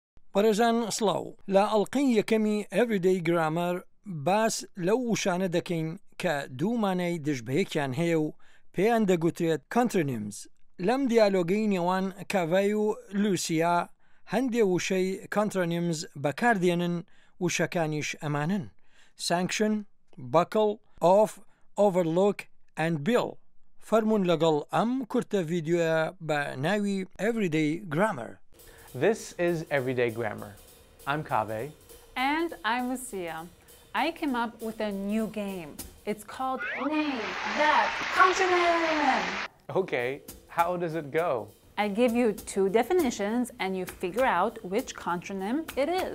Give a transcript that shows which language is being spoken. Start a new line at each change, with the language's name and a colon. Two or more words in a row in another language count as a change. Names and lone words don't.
Central Kurdish: بەڕێزان سڵاو لە ئەڵقەی یەکەمی Everyday Grammar باس لەو وشانە دەکەین کە دوو مانای دژبەیەکیان هەیە و پێیان دەگوترێت contronyms. لەم دیالۆگەی نێوان کاڤای و لوسیا هەندێ وشەی contronyms بەکاردێنن وشەکانیش ئەمانن:
English: sanction, buckle, off, overlook and bill.
Central Kurdish: فەرمونون لەگەڵ ئەم کورتە ڤیدیۆیە بە ناوی Everyday Grammar.
English: This is Everyday Grammar. I'm Kaveh. And I'm Lucia. I came up with a new game. It's called Name That Contronym. Okay, how does it go? I give you two definitions and you figure out which contronym it is.